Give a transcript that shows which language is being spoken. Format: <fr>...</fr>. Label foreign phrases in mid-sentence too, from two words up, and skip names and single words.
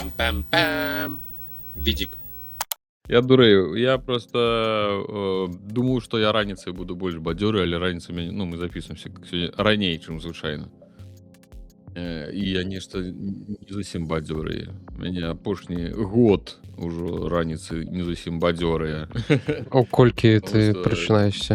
<be>Пам-пам-пам. Відік. Я дурею. Я просто думаю, што я раніцай буду больш бадзёры, але раніцай мы запісваемся сёння раней, чым звычайна. І я нешта не зусім бадзёрыя. Мяне апошні год ужо раніцы не зусім бадзёрыя. У колькі Таму ты што- прачынаешся?</be>